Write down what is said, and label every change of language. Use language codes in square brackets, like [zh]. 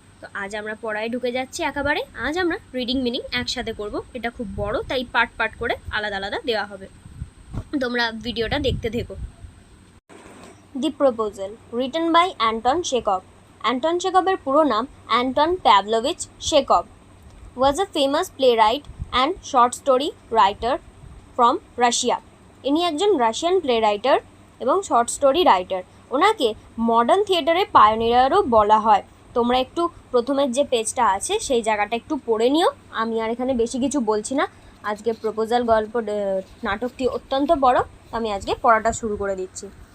[bn] তো আজ আমরা পড়ায় ঢুকে যাচ্ছি একেবারে। আজ আমরা রিডিং মিনিং একসাথে করব। এটা খুব বড়, তাই পার্ট পার্ট করে আলাদা আলাদা দেওয়া হবে। তোমরা ভিডিওটা দেখতে থেকো। দি proposal, written by Anton Chekhov. Anton চেকভের পুরো নাম Anton প্যাভলোভিচ Chekhov. [en] was a famous playwright and short story writer from Russia. [bn] ইনি একজন রাশিয়ান প্লে রাইটার এবং শর্ট স্টোরি রাইটার। ওনাকে মডার্ন থিয়েটারের পায়োনিয়ারও বলা হয়। তোমরা একটু প্রথমের যে পেজটা আছে সেই জায়গাটা একটু পড়ে নিও। আমি আর এখানে বেশি কিছু বলছি না। আজকে প্রপোজাল গল্প নাটকটি অত্যন্ত বড়, আমি আজকে পড়াটা শুরু করে দিচ্ছি।